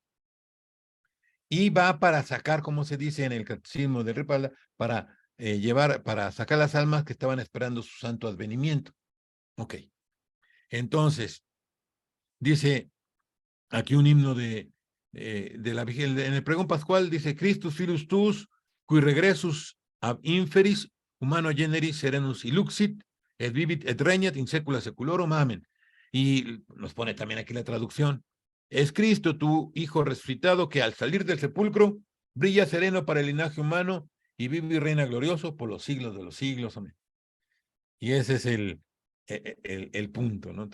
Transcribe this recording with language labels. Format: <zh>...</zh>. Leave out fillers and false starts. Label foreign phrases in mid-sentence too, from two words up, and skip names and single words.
<es>Y va para sacar, como se dice en el Catecismo de Ripalda, para sacar las almas que estaban esperando su santo advenimiento. Ok. Entonces, dice aquí un himno de la vigilia, en el pregón pascual dice,</es> <la>Christus filus tuus, cui regressus ab inferis, humano generis serenus iluxit, et vivit et regnat in secula seculorum, amen.</la> <es>Y nos pone también aquí la traducción. Es Cristo, tu Hijo resucitado, que al salir del sepulcro brilla sereno para el linaje humano y vive y reina glorioso por los siglos de los siglos. Amén. Y ese es el punto, ¿no?</es>